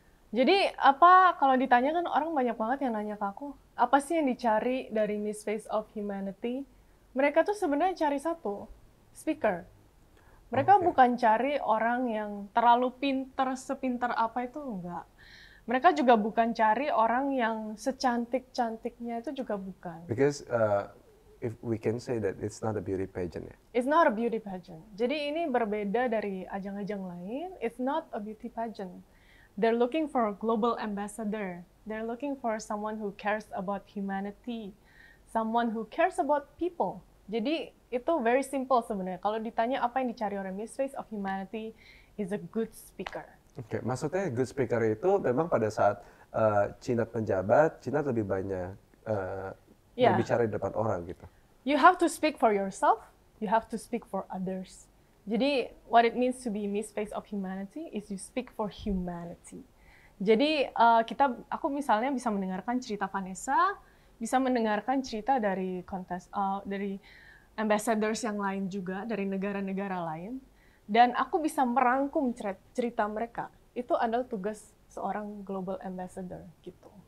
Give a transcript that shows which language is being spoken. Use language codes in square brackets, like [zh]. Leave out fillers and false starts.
[id] Jadi apa kalau ditanya kan orang banyak banget yang nanya ke aku, apa sih yang dicari dari Miss Face of Humanity? Mereka tuh sebenarnya cari satu, speaker. Mereka Oke. bukan cari orang yang terlalu pinter, sepinter apa itu enggak. Mereka juga bukan cari orang yang secantik-cantiknya itu juga bukan. [en] Because if we can say that it's not a beauty pageant ya. It's not a beauty pageant. [id] Jadi ini berbeda dari ajang-ajang lain. [en] It's not a beauty pageant. They're looking for a global ambassador. They're looking for someone who cares about humanity. Someone who cares about people. [id] Jadi itu [en] very simple [id] sebenarnya. Kalau ditanya apa yang dicari oleh Miss Face of Humanity [en] is a good speaker. [id] Oke, maksudnya good speaker itu memang pada saat Cinat menjabat, Cinat lebih banyak [en] Yeah. [id] berbicara di depan orang gitu. [en] You have to speak for yourself. You have to speak for others. Jadi what it means to be Miss Face of Humanity is you speak for humanity. [id] Jadi aku misalnya bisa mendengarkan cerita Vanessa, bisa mendengarkan cerita dari dari ambassadors yang lain juga dari negara-negara lain, dan aku bisa merangkum cerita mereka. Itu adalah tugas seorang global ambassador gitu.